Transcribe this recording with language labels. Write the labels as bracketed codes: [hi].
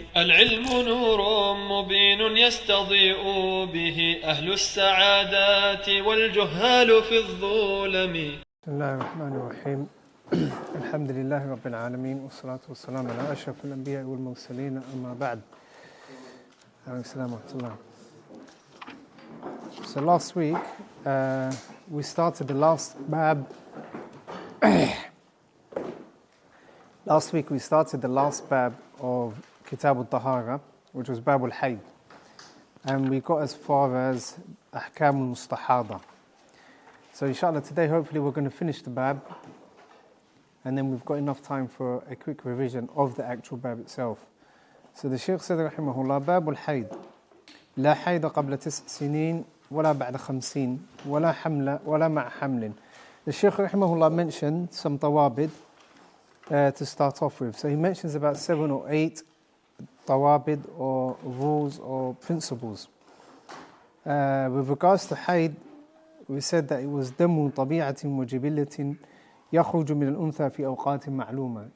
[ar] العلم نور مبين يستضيء به أهل السعادات والجهال في الظلم. بسم الله الرحمن الرحيم. الحمد لله رب العالمين والصلاة والسلام على أشرف الأنبياء والمرسلين أما بعد. السلام ورحمة الله. [en] So last week we started the last bab. Last week we started the last bab of Kitab al-Tahara, which was Bab al-Hayd, and we got as far as Ahkam al-Mustahada. So inshallah today hopefully we're going to finish the bab, and then we've got enough time for a quick revision of the actual bab itself. So the Shaykh said rahimahullah, [ar] Bab al-Hayd, لا حيض قبل 9 سنين ولا بعد 50 ولا حمل ولا مع حمل. [en] The Shaykh rahimahullah mentioned some tawabid to start off with. So he mentions about 7 or 8 tawabid or rules or principles. With regards to hayd, we said that it was [ar] دم طبيعة وجبلة يخرج من الأنثى في أوقات معلومة.